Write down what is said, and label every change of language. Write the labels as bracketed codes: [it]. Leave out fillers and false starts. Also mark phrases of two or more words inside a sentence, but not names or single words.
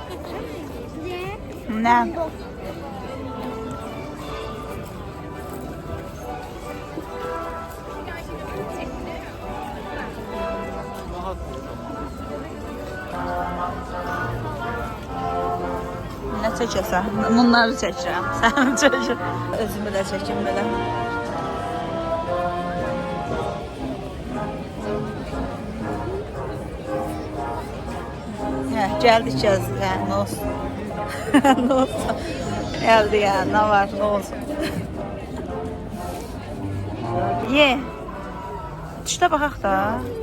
[az] Ne? Ne çəkəsən? Bunları çəkirəm. Sən çəkir. Özümü də çəkim belə. [tr] Geldik ya, ne olsun. Ne olsun. Geldi ya, ne var, ne olsun. Ye. İşte bakak da.